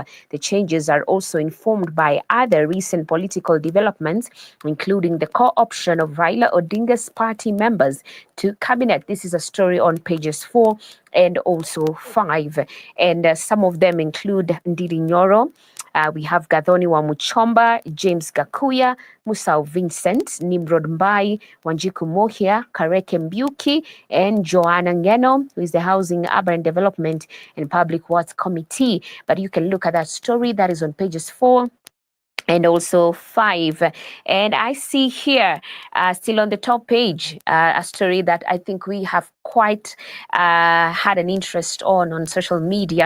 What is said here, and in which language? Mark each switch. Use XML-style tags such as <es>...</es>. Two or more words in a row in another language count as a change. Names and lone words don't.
<en>The changes are also informed by other recent political developments, including the co-option of Raila Odinga's party members to cabinet. This is a story on pages 4 and also 5. And some of them include Ndidi Nyoro. We have Gathoni Wamuchomba, James Gakuya, Musau Vincent, Nimrod Mbai, Wanjiku Mohia, Kareke Mbiuki, and Joanna Ngeno, who is the Housing, Urban Development and Public Works Committee. But you can look at that story that is on pages 4 and also 5. And I see here, still on the top page, a story that I think we have quite had an interest on social media.</en>